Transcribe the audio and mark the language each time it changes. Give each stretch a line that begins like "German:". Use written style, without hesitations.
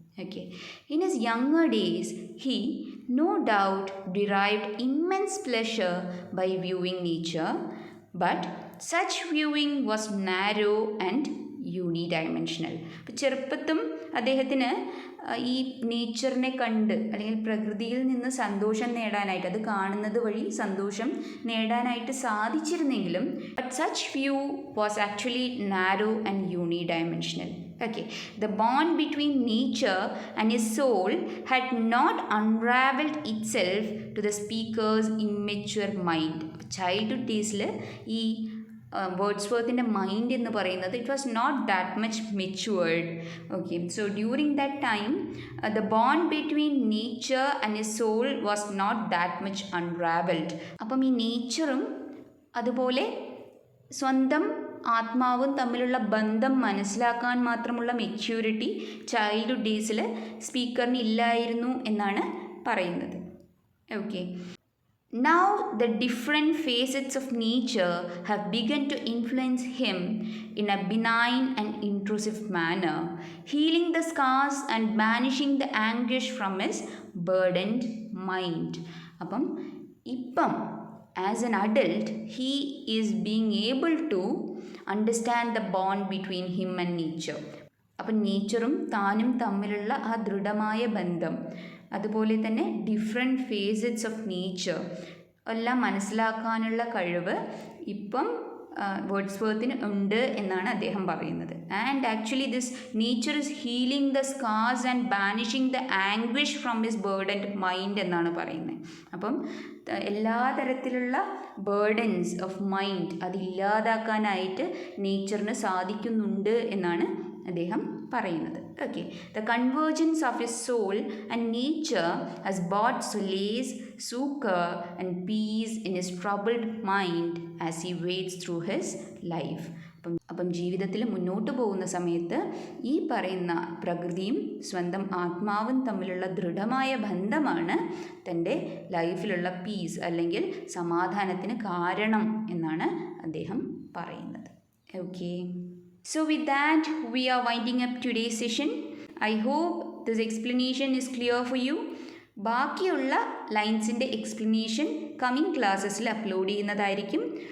English: Okay, in his younger days he no doubt derived immense pleasure by viewing nature, but such viewing was narrow and unidimensional.
Malayalam: അപ്പോൾ ചെറുപ്പത്തും അദ്ദേഹത്തിന് ഈ നേച്ചറിനെ കണ്ട് അല്ലെങ്കിൽ പ്രകൃതിയിൽ നിന്ന് സന്തോഷം നേടാനായിട്ട്, അത് കാണുന്നത് വഴി സന്തോഷം നേടാനായിട്ട് സാധിച്ചിരുന്നെങ്കിലും
English: But such view was actually narrow and unidimensional. Okay, the bond between nature and his soul had not unraveled itself to the speaker's immature mind.
Malayalam: Childhood ഡേയ്സിൽ ഈ വേർഡ്സ്വർത്തിൻ്റെ മൈൻഡ് എന്ന് പറയുന്നത്
English: It was not that much matured. Okay, so during that time the bond between nature and his soul was not that much unravelled.
Malayalam: അപ്പം ഈ നേച്ചറും അതുപോലെ സ്വന്തം ആത്മാവും തമ്മിലുള്ള ബന്ധം മനസ്സിലാക്കാൻ മാത്രമുള്ള മെച്യൂരിറ്റി ചൈൽഡ്ഹുഡ് ഡേയ്സിൽ സ്പീക്കറിന് ഇല്ലായിരുന്നു എന്നാണ് പറയുന്നത്.
English: Okay, now the different facets of nature have begun to influence him in a benign and intrusive manner, healing the scars and banishing the anguish from his burdened mind.
Malayalam: അപ്പം ഇപ്പം
English: as an adult he is being able to understand the bond between him and nature.
Malayalam: അപ്പം നേച്ചറും താനും തമ്മിലുള്ള ആ ദൃഢമായ ബന്ധം, അതുപോലെ തന്നെ ഡിഫറെൻറ്റ് ഫേസറ്റ്സ് ഓഫ് നേച്ചർ എല്ലാം മനസ്സിലാക്കാനുള്ള കഴിവ് ഇപ്പം വേർഡ്സ്വർത്തിന് ഉണ്ട് എന്നാണ് അദ്ദേഹം പറയുന്നത്.
English: and actually this nature is healing the scars and banishing the anguish from his burdened mind
Malayalam: എന്നാണ് പറയുന്നത്. അപ്പം എല്ലാ തരത്തിലുള്ള ബേർഡൻസ് ഓഫ് മൈൻഡ് അതില്ലാതാക്കാനായിട്ട് നേച്ചറിന് സാധിക്കുന്നുണ്ട് എന്നാണ് അദ്ദേഹം പറയുന്നത്.
English: Okay, the convergence of his soul and nature has brought solace, succour and peace in his troubled mind as he wades through his life.
Malayalam: അപ്പം ജീവിതത്തിൽ മുന്നോട്ട് പോകുന്ന സമയത്ത് ഈ പറയുന്ന പ്രകൃതിയും സ്വന്തം ആത്മാവും തമ്മിലുള്ള ദൃഢമായ ബന്ധമാണ് തൻ്റെ ലൈഫിലുള്ള പീസ് അല്ലെങ്കിൽ സമാധാനത്തിന് കാരണം എന്നാണ് അദ്ദേഹം പറയുന്നത്.
English: Okay, so with that we are winding up today's session. I hope this explanation is clear for you.
Malayalam: ബാക്കിയുള്ള ലൈൻസിൻ്റെ എക്സ്പ്ലനേഷൻ കമ്മിങ് ക്ലാസ്സസിൽ അപ്ലോഡ് ചെയ്യുന്നതായിരിക്കും.